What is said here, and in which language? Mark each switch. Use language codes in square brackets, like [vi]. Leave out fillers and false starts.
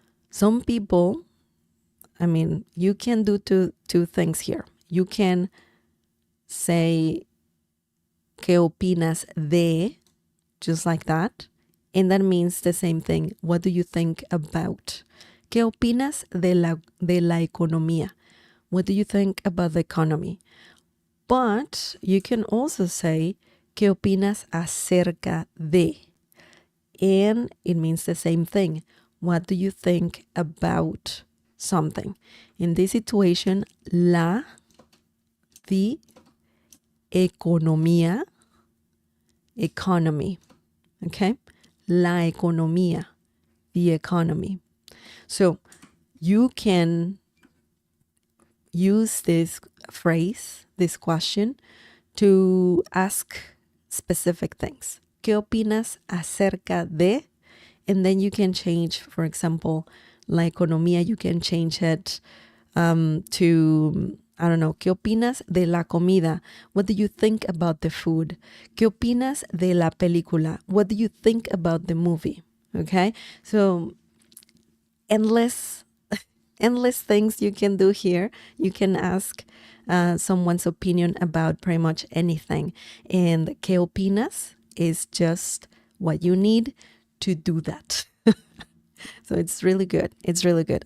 [en] Some people, I mean, you can do two things here. You can say [es] ¿qué opinas de? [en] Just like that. And that means the same thing. What do you think about? [es] ¿Qué opinas de la economía? [en] What do you think about the economy? But you can also say [es] ¿qué opinas acerca de? [en] And it means the same thing. What do you think about something? In this situation, the economía, economy, okay? [es] La economía, [en] the economy. So you can use this phrase, this question, to ask specific things. [es] ¿Qué opinas acerca de? [en] And then you can change, for example, la economía, you can change it to, I don't know, [es] ¿qué opinas de la comida? [en] What do you think about the food? [es] ¿Qué opinas de la película? [en] What do you think about the movie? Okay, so endless things you can do here. You can ask someone's opinion about pretty much anything. And [es] ¿qué opinas? [en] Is just what you need to do that. So it's really good. It's really good.